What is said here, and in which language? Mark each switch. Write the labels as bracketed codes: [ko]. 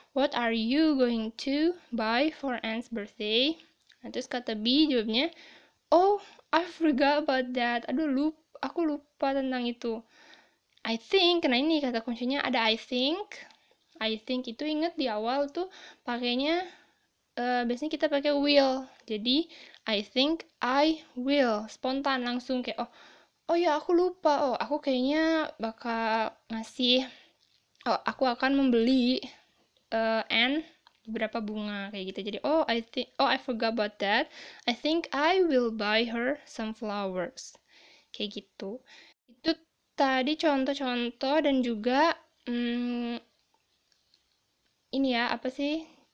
[en] What are you going to buy for Anne's birthday? [id] Nah, terus kata B jawabnya, [en] oh, I forgot about that. [id] Aduh, aku lupa tentang itu. I think, nah ini kata kuncinya ada I think. I think itu ingat di awal tuh pakainya biasanya kita pakai will. Jadi I think I will. Spontan langsung kayak oh ya aku lupa. Oh, aku kayaknya bakal ngasih aku akan membeli Anne beberapa bunga kayak gitu. [en] Jadi I forgot about that. I think I will buy her some flowers. [id] Kayak gitu. Itu tadi contoh-contoh dan juga ini ya, apa sih?